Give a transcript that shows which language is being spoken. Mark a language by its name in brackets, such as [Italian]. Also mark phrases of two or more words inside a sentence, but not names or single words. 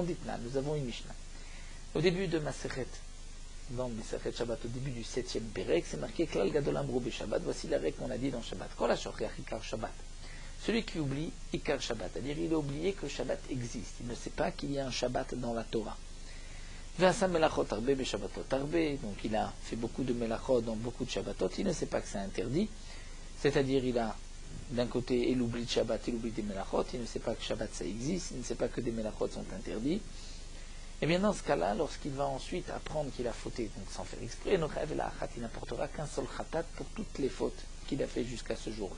[French] Dites-là, nous avons une Mishnah. Au début de Masechet, dans Masechet Shabbat, au début du 7e Pérek, c'est marqué [Hebrew] כלל גדול אמרו שבת. [French] Voici la règle qu'on a dit dans Shabbat. [Hebrew] כל השוכח עיקר שבת. [French] Celui qui oublie [Hebrew] עיקר שבת, [French] c'est-à-dire il a oublié que Shabbat existe. Il ne sait pas qu'il y a un Shabbat dans la Torah. [Hebrew] ועשה מלאכות הרבה בשבתות הרבה. [French] Donc il a fait beaucoup de melachot dans beaucoup de Shabbatot. Il ne sait pas que c'est interdit. C'est-à-dire il a d'un côté il oublie de Shabbat, il oublie des melachot. Il ne sait pas que Shabbat ça existe. Il ne sait pas que des melachot sont interdits. Et bien dans ce cas-là, lorsqu'il va ensuite apprendre qu'il a fauté, donc sans faire exprès, il n'apportera qu'un seul khatat pour toutes les fautes qu'il a fait jusqu'à ce jour-là.